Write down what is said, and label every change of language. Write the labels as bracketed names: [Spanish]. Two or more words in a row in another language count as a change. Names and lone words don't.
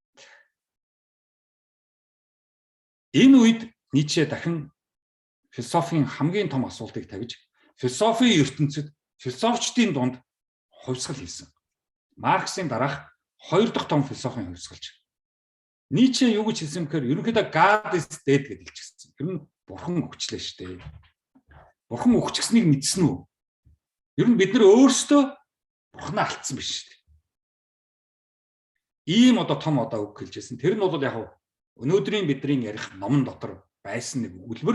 [Mongolian] Энэ үед Ницше дахин философийн хамгийн том асуултыг тавьж философийн ертөнцид философчдын дунд хувьсгал хийсэн. Марксийн дараах хоёр дахь том философийн хувьсгалч. Ницше юу гэж хэлсэн бэхээр ерөнхийдөө [English] God is dead [Mongolian] гэж хэлчихсэн. Тэр нь бурхан өгчлээ шүү дээ. Бурхан өгчихснийг мэдсэн үү? Ер нь бид нар өөрсдөө бурханаа алдсан биш шүү дээ. Ийм одоо том одоо үг хэлжсэн. Тэр нь бол яг өнөөдрийн бидний ярих номон дотор байсан нэг өгүүлбэр.